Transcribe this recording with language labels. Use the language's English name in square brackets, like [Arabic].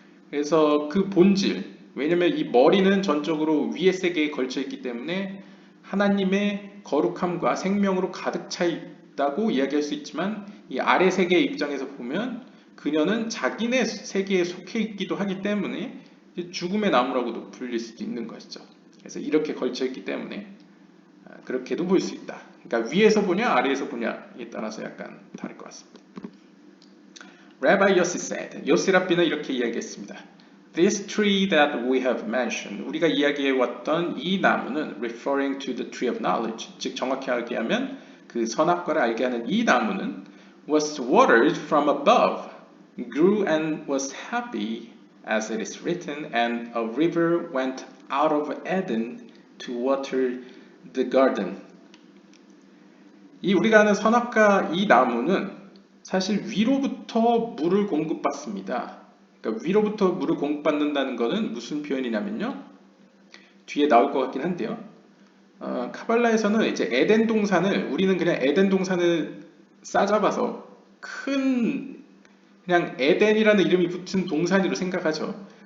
[Korean] 그래서 그 본질, 왜냐면 이 머리는 전적으로 위의 세계에 걸쳐 있기 때문에 하나님의 거룩함과 생명으로 가득 차 있다고 이야기할 수 있지만, 이 아래 세계의 입장에서 보면 그녀는 자기네 세계에 속해 있기도 하기 때문에 죽음의 나무라고도 불릴 수도 있는 것이죠. 그래서 이렇게 걸쳐 있기 때문에 그렇게도 볼 수 있다. 그러니까 위에서 보냐 아래에서 보냐에 따라서 약간 다를 것 같습니다. [English] Rabbi Yossi said, [Korean] 요시 랍비는 이렇게 이야기했습니다. [English] This tree that we have mentioned, [Korean] 우리가 이야기해왔던 이 나무는 [English] referring to the tree of knowledge, [Korean] 즉 정확히 하면 그 선악과를 알게 하는 이 나무는 [English] was watered from above, grew and was happy, as it is written, and a river went out of Eden to water the garden. [Korean] 이 우리가 아는 선악과 이 나무는 사실 위로부터 물을 공급받습니다. 그러니까 위로부터 물을 공급받는다는 것은 무슨 표현이냐면요, 뒤에 나올 것 같긴 한데요. 카발라에서는 이제 에덴 동산을, 우리는 그냥 에덴 동산을 싸잡아서 큰 그냥 에덴이라는 이름이 붙은 동산으로 생각하죠.